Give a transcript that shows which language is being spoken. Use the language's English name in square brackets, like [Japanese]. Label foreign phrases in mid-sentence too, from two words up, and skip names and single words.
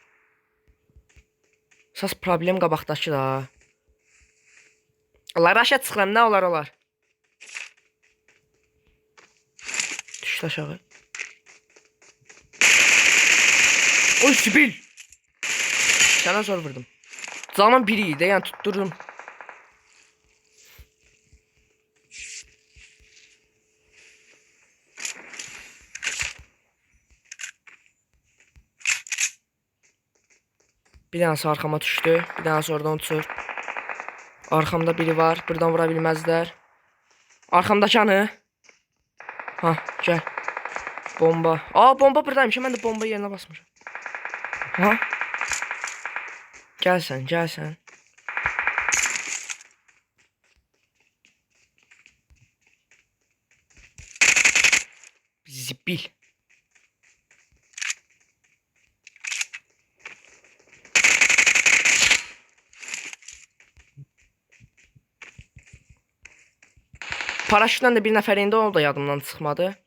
[Azerbaijani] Əsas problem qabaqdakı da. Allah aşağı çıxıram nə olar. Düşdü aşağı. Oy sibil. Sənə zor vurdum. Canım biri idi yəni tutturdum. [Turkish] Bir tanesi arkama düştü. Bir tanesi oradan uçur. Arkamda biri var. Buradan vura bilmezler. Arkamdaki anı. Ha gel. Bomba. Aa bomba buradaymış. Ben de bomba yerine basmışım. Ha. Gel sen. [Azerbaijani] Zibil. Paraşütlə də bir nəfər indi o da yadımdan çıxmadı.